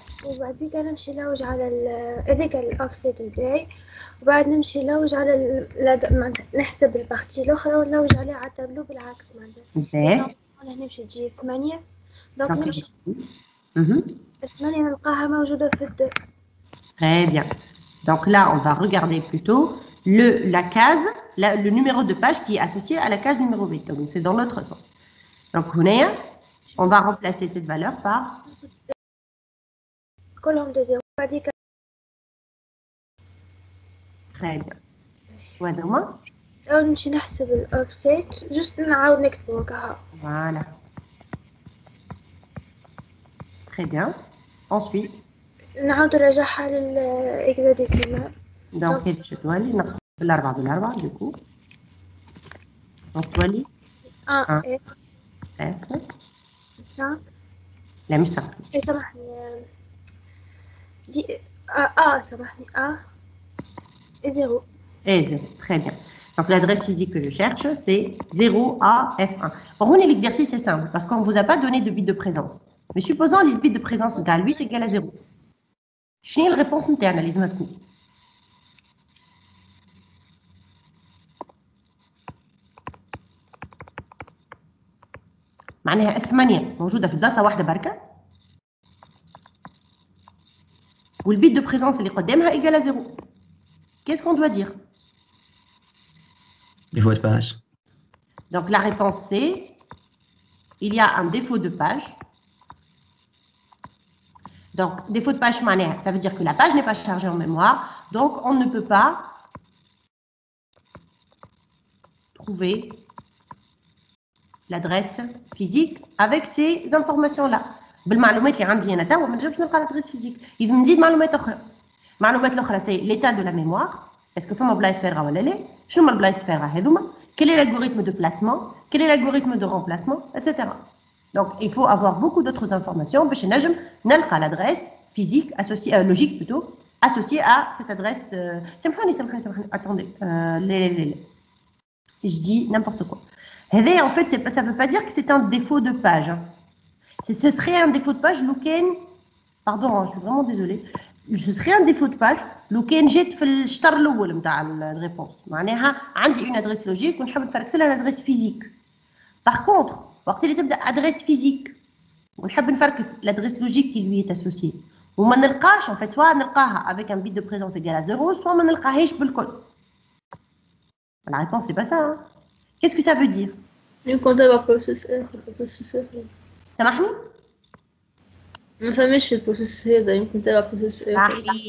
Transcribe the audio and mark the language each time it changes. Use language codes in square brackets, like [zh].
[ar] وبعديك نمشي نلوج على هذاك الاوفسيت نتاعي، وبعد نمشي نلوج على نحسب البارتي الاخرى ونلوج عليها على التابلو بالعكس معناتها. باهي. انا نمشي تجي 8 دونك نمشي 8 نلقاها موجوده في الدو. [fr] Très bien. Donc là, on va regarder plutôt la case, le numéro de page qui est associé à la case numéro 8. Donc c'est dans l'autre sens. Donc on va remplacer cette valeur par colonne de 0. Très bien. [ar] وهذا هما نمشي نحسب الاوفسيت جست نعاود نكتبو هكا. [fr] Voilà. Très bien. Ensuite [ar] نعاود نرجعها للإكزاديسيمال. Donc هذه شو تولي نقسم بالأربعة بالأربعة [fr] du coup. [ar] Donc تولي 1 4 5. لا مش 5. سامحني سامحني et 0. [fr] Et 0, très bien. Donc l'adresse physique que je cherche, c'est 0AF1. Or, l'exercice est simple parce qu'on ne vous a pas donné de bit de présence. Mais supposons que le bit de présence égale 8 égale à 0. Quelle est la réponse interne, [ar] لازم تكون؟ معناها الثمانية موجودة في بلاصة واحدة بركة والبيت دو بريزونس اللي قدامها إيجال à 0. [fr] Qu'est-ce qu'on doit dire? Défaut de page. Donc la réponse c'est il y a un défaut de page. Donc défaut de page معناها ça veut dire que la page n'est pas chargée en mémoire, donc on ne peut pas trouver l'adresse physique avec ces informations-là. [ar] بالمعلومات اللي عندي انا توا ما نجمش نلقى l'adresse physique. لازم نزيد معلومات اخرى. المعلومات الاخرى [fr] c'est l'état de la mémoire. Est-ce que [ar] فما بلايص فارغه ولا لا؟ شنو هما البلايص الفارغه هذوما؟ [fr] Quel est l'algorithme de placement? Quel est l'algorithme de remplacement? Etc. Donc il faut avoir beaucoup d'autres informations [ar] باش نجم نلقى [fr] l'adresse physique associée logique plutôt associée à cette adresse. [ar] سامحوني [fr] attendez je dis n'importe quoi. En fait, ça ne veut pas dire que c'est un défaut de page. Hein. Ce serait un défaut de page, pardon, je suis vraiment désolée. Ce serait un défaut de page, [ar] لوكان جيت في الشطر الأول نتاع الريبونس. معناها عندي [fr] une adresse logique [ar] ونحب نفركس لها [fr] l'adresse physique. Par contre, [ar] وقت اللي تبدا [fr] adresse physique [ar] ونحب نفركس [fr] l'adresse logique qui lui est associée. [ar] وما نلقاش [fr] en fait soit نلقاها avec un bit de présence égal à 0, soit [ar] ما نلقاهاش بالكل. [fr] La réponse c'est pas ça. Hein. Qu'est-ce que ça veut dire? [ar] يمكن تبع بروسيسور. سامحني؟ ما فهمتش في البروسيس هذا يمكن تبع بروسيسور.